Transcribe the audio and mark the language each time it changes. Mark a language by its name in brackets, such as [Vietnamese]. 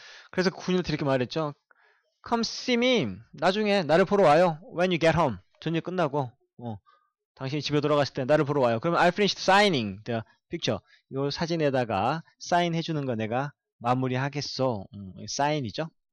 [Korean] 그래서 군인한테 이렇게 말했죠. [English] Come see me. [Korean] 나중에 나를 보러 와요. [English] When you get home. [Korean] 전쟁 끝나고. 당신이 집에 돌아갔을 때 나를 보러 와요. [English] 그러면 I finished signing the picture. [Korean] 요 사진에다가 사인해주는 거 내가 마무리하겠어. 사인이죠.